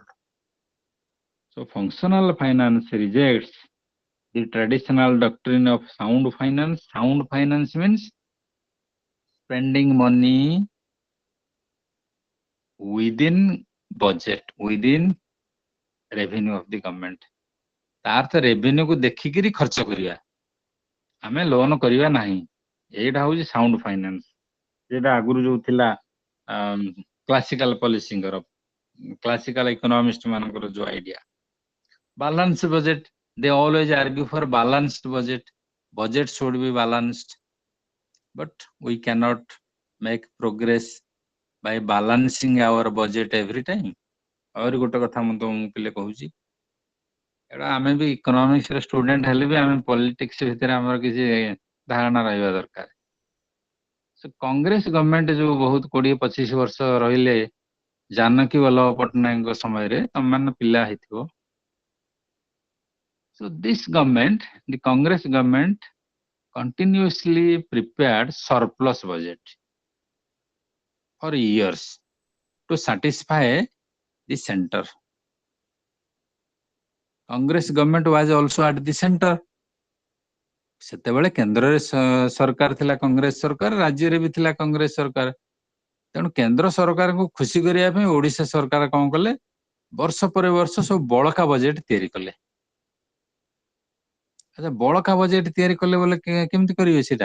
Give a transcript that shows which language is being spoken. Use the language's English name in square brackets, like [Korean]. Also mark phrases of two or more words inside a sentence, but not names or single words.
[English] So functional finance rejects the traditional doctrine of sound finance. Sound finance means spending money within budget, within revenue of the government. [Odia] ତାର ତ ରେଭିନ୍ୟୁକୁ ଦେଖିକିରି ଖର୍ଚ୍ଚ କରିବା, ଆମେ ଲୋନ କରିବା ନାହିଁ। ଏଇଟା ହଉଛି [English] sound finance, [Odia] ଯେଟା ଆଗରୁ ଯୋଉ ଥିଲା କ୍ଲାସିକାଲ ପଲିସିଙ୍କର, [English] classical economist [Odia] ମାନଙ୍କର ଯୋଉ ଆଇଡିଆ। [English] balance budget, they always argue for balanced budget. Budget should be balanced, but we cannot make progress by balancing our budget every time. [Odia] ଆହୁରି ଗୋଟେ କଥା ମୁଁ ତମକୁ ପିଲେ କହୁଛି, ଏଇଟା ଆମେ ବି ଇକୋନୋମିକ୍ସ ର ଷ୍ଟୁଡେଣ୍ଟ ହେଲେ ବି ଆମେ ପଲିଟିକ୍ସ ଭିତରେ ଆମର କିଛି ଧାରଣା ରହିବା ଦରକାର। କଂଗ୍ରେସ ଗଭର୍ଣ୍ଣମେଣ୍ଟ ଯୋଉ ବହୁତ 20-25 ବର୍ଷ ରହିଲେ ଜାନକୀ ବଲ୍ଲଭ ପଟ୍ଟନାୟକଙ୍କ ସମୟରେ, ତମମାନେ ପିଲା ହେଇଥିବ। [English] So this government, the Congress government, continuously prepared surplus budget for years to satisfy the center. Congress government was also at the center. [Odia] ସେତେବେଳେ କେନ୍ଦ୍ରରେ ସରକାର ଥିଲା କଂଗ୍ରେସ ସରକାର, ରାଜ୍ୟରେ ବି ଥିଲା କଂଗ୍ରେସ ସରକାର। ତେଣୁ କେନ୍ଦ୍ର ସରକାରଙ୍କୁ ଖୁସି କରିବା ପାଇଁ ଓଡିଶା ସରକାର କଣ କଲେ, ବର୍ଷ ପରେ ବର୍ଷ ସବୁ ବଳକା ବଜେଟ ତିଆରି କଲେ। ଆଚ୍ଛା, ବଳକା ବଜେଟ ତିଆରି କଲେ ବୋଲେ କେମିତି କରିବେ ସେଟା?